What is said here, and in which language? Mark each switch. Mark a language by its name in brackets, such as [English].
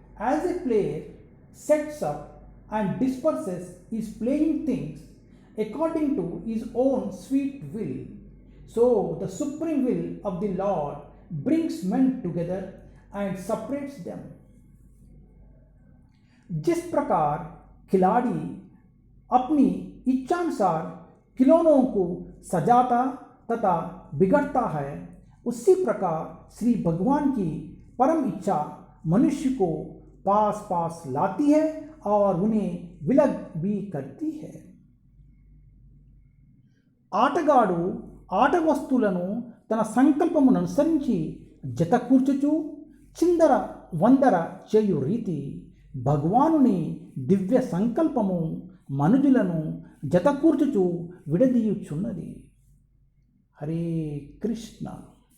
[English] As a player sets up and disperses his playing things according to his own sweet will, so the supreme will of the Lord brings men together and separates them. [Hindi] जिस प्रकार खिलाड़ी अपनी इच्छानुसार खिलौनों को सजाता तथा बिगड़ता है, उसी प्रकार श्री भगवान की परम इच्छा मनुष्य को पास पास लाती है और उन्हें विलग भी करती है. [Telugu] ఆటగాడు ఆట వస్తువులను తన సంకల్పమును అనుసరించి జతకూర్చుచు చిందర వందర చేయు రీతి భగవానుని దివ్య సంకల్పము మనుజులను జతకూర్చుచు విడదీయుచున్నది. హరే కృష్ణ.